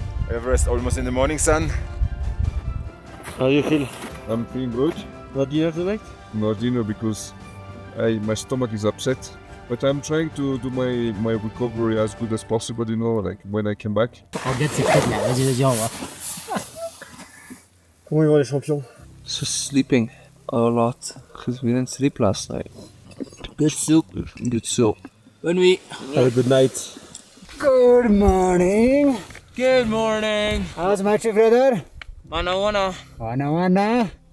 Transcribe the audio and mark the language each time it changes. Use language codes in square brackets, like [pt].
[en] Everest almost in the morning sun. How do you feel? I'm feeling good. What do you have tonight? No dinner because my stomach is upset. But I'm trying to do my recovery as good as possible, you know, like when I came back. [fr] On vient de s'écouter là, vas-y, on va. Comment ils vont les champions? [en] Just sleeping a lot because we didn't sleep last night. Good soup. Good soup. [fr] Bonne nuit. [en] Have a good night. Good morning. Good morning. How's my trip, brother? Wana wana. Wana.